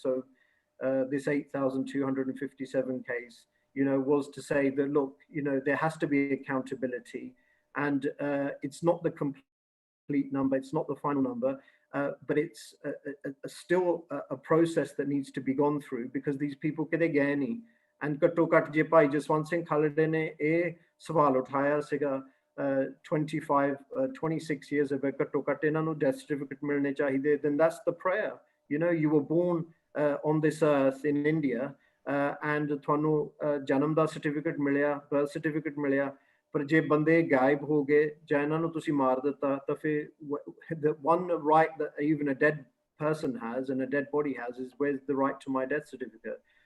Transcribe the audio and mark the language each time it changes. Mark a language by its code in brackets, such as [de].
[en] So this 8,257 case, was to say that, look, there has to be accountability, and it's not the complete number, it's not the final number, but it's still a process that needs to be gone through, because these people [pa] kide gaye nahi. And ਘੱਟੋ ਘੱਟ ਜੇ ਭਾਈ ਜਸਵੰਤ ਸਿੰਘ ਖਾਲੜੇ ਨੇ ਇਹ ਸਵਾਲ ਉਠਾਇਆ ਸੀਗਾ [en] 26 years ago, [pa] ਘੱਟੋ ਘੱਟ ਇਹਨਾਂ ਨੂੰ death certificate ਮਿਲਣੇ ਚਾਹੀਦੇ, [en] then that's the prayer. You were born on this earth in India, and [pa] ਤੁਹਾਨੂੰ ਜਨਮ ਦਾ certificate ਮਿਲਿਆ, birth certificate ਮਿਲਿਆ, ਪਰ ਜੇ ਬੰਦੇ ਗਾਇਬ ਹੋ ਗਏ ਜਾਂ ਇਹਨਾਂ ਨੂੰ ਤੁਸੀਂ ਮਾਰ ਦਿੱਤਾ, ਤਾਂ ਫਿਰ [en] the one right that even a dead person has and a dead body has is, where's the right to my death certificate?